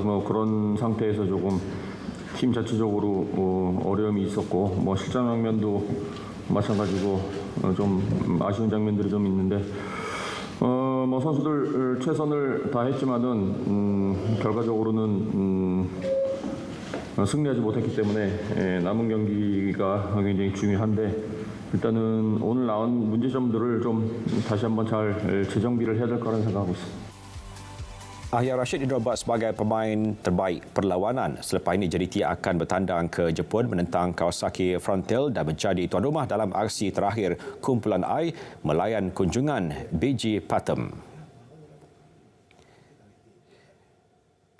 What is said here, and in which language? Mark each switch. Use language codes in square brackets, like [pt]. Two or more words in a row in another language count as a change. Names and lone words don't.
[ko] 그런 상태에서 조금 팀 자체적으로 어려움이 있었고 실점 장면도 마찬가지고 좀 아쉬운 장면들이 좀 있는데 선수들 최선을 다했지만은 결과적으로는 승리하지 못했기 때문에 남은 경기가 굉장히 중요한데 일단은 오늘 나온 문제점들을 좀 다시 한번 잘 재정비를 해야 될 거라는 생각하고 있습니다. [ms] Akhyar Rashid dinobat sebagai pemain terbaik perlawanan. Selepas ini JDT akan bertandang ke Jepun menentang Kawasaki Frontier dan menjadi tuan rumah dalam aksi terakhir kumpulan I melayan kunjungan BG Pathum.